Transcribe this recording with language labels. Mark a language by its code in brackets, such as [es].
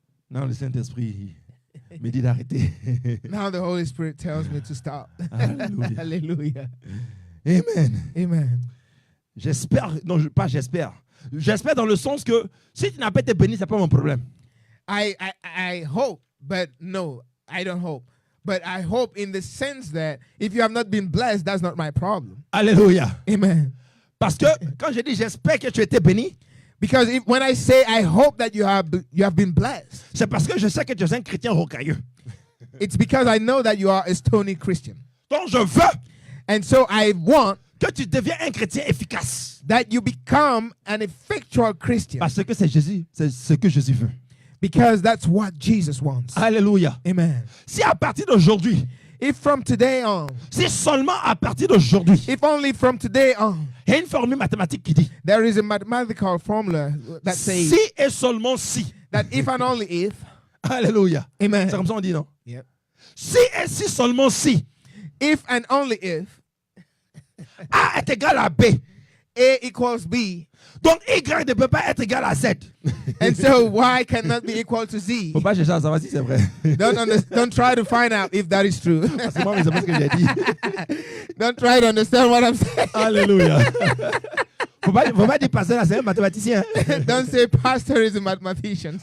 [fr] Non, le Saint-Esprit me dit d'arrêter. [en] Now the Holy Spirit tells me to stop. Hallelujah. Hallelujah. Amen. Amen. [fr] J'espère, non, pas j'espère. J'espère dans le sens que si tu n'as pas été béni, c'est pas mon problème. [en] I hope, but no, I don't hope. But I hope in the sense that if you have not been blessed, that's not my problem. [fr] Alléluia. [en] Amen. [fr] Parce que quand je dis j'espère que tu étais béni, [en] Because when I say I hope that you have been blessed, [fr] c'est parce que je sais que tu es un chrétien rocailleux. [en] it's because I know that you are a stony Christian. [fr] Donc je veux [en] And so I want [fr] que tu deviens un chrétien efficace. [en] that you become an effectual Christian. [fr] Parce que c'est Jésus, c'est ce que Jésus veut. [en] Because that's what Jesus wants. [fr] Alléluia. [en] Amen. [fr] Si à partir d'aujourd'hui, [en] If from today on, [fr] si seulement à partir d'aujourd'hui, [en] if only from today on, [fr] il y a une formule mathématique qui dit [en] there is a mathematical formula that says [fr] si et seulement si. [en] that if and only if, [fr] Alléluia. [en] amen. [fr] C'est comme ça qu'on dit, non? [en] Yep. [fr] Si et si seulement si. [en] If and only if [fr] A est égal à B. [en] A equals B, [fr] Donc Y ne peut pas être égal à Z. [en] and so Y cannot be equal to Z. [fr] Faut pas chercher à savoir si c'est vrai. [en] Don't try to find out if that is true. [fr] Parce que moi, c'est pas ce que j'ai dit. [en] Don't try to understand what I'm saying. [fr] Alléluia. Faut pas dire pasteur là, c'est un mathématicien. [en] Don't say pastor is a mathematician.